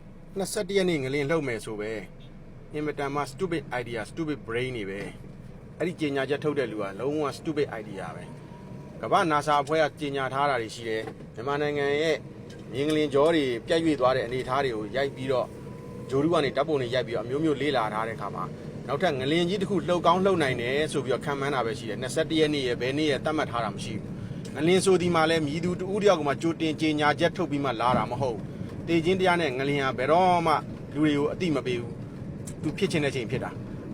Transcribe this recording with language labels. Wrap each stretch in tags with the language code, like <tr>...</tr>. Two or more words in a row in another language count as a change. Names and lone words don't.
<my>21 ရက်နေ့ငလင်လှုပ်မယ်ဆိုပဲအင်မတန်မှ</my> <en>stupid idea stupid brain</en> <my>နေပဲအဲ့ဒီကြေညာချက်ထုတ်တဲ့လူကလုံးဝ</my> <en>stupid idea</en> <my>ပဲကမ္ဘာ NASA အဖွဲ့ကကြေညာ ထားတာတွေရှိတယ်မြန်မာနိုင်ငံရဲ့မြင်းငလင်ကြောတွေပြတ်ရွေ့သွားတဲ့အနေအထားတွေကိုရိုက်ပြီးတော့ဂျိုရူကနေဓာတ်ပုံတွေရိုက်ပြီးတော့အမျိုးမျိုးလေးလာထားတဲ့ခါမှာနောက်ထပ်ငလင်ကြီးတစ်ခုလှုပ်ကောင်းလှုပ်နိုင်တယ်ဆိုပြီးတော့ခံမှန်းတာပဲရှိတယ်21ရက်နေ့ရဲ့ဘယ်နေ့ရဲ့သတ်မှတ်ထားတာမရှိဘူးငလင်ဆိုဒီမှာလဲမြည်သူတူဦးတယောက်ကမှကြိုတင်ကြေညာချက်ထုတ်ပြီးမှလာတာမဟုတ်တေချင်းတရားနဲ့ငလင်ဟာဘယ်တော့မှလူတွေကိုအတိမပေးဘူးသူဖြစ်ချင်တဲ့ချိန်ဖြစ်တာအဲ့</my>